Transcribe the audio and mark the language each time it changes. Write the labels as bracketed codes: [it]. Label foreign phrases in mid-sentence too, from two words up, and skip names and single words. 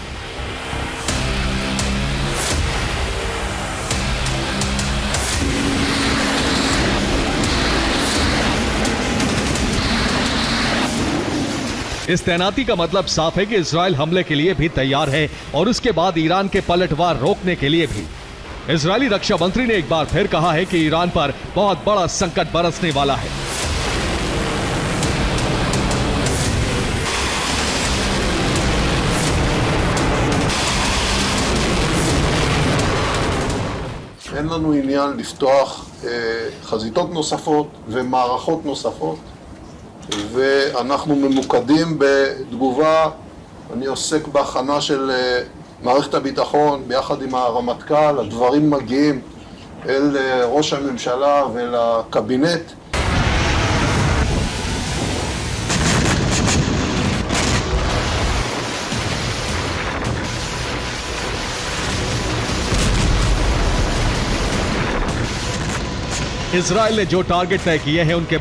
[hi] इस तैनाती का मतलब साफ है कि इजरायल हमले के लिए भी तैयार है और उसके बाद ईरान के पलटवार रोकने के लिए भी। इजरायली रक्षा मंत्री ने एक बार फिर कहा है कि ईरान पर बहुत बड़ा संकट बरसने वाला है। [he] אין לנו עניין לפתוח חזיתות נוספות ומערכות נוספות, ואנחנו ממוקדים בתגובה. אני עוסק בהכנה של מערכת הביטחון ביחד עם הרמטכ"ל. הדברים מגיעים אל ראש הממשלה ולקבינט. [hi] इजरायल ने जो टारगेट तय किए हैं उनके